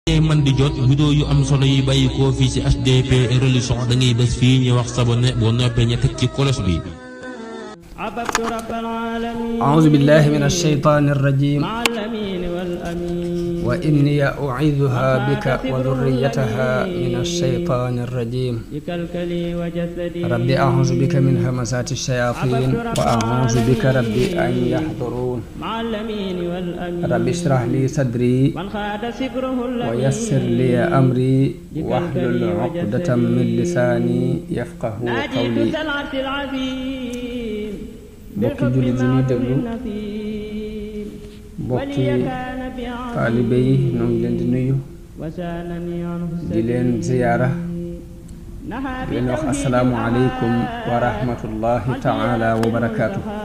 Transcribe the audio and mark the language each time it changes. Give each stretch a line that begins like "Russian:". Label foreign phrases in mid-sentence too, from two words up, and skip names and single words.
Wolof: man di jot vidéo yu am solo yi bàyyi ko fii ci HDP Religion da ngay bés fii ñu wax s'abonner boo noppee ñu teg ci cloche bi.
Arabic: أعوذ بالله من الشيطان الرجيم وإني أعيذها بك وذريتها من الشيطان الرجيم ربي أعوذ بك من همزات الشياطين وأعوذ بك ربي أن يحضرون ربي اشرح لي صدري ويسر لي أمري واحلل عقدة من لساني يفقه قولي
Wolof: bokki jullit yi ñuy déglu bokki taalibe yi ñoo ngi leen di nuyu di leen ziyaara di leen wax
Arabic: السلام عليكم ورحمة الله تعالى وبركاته.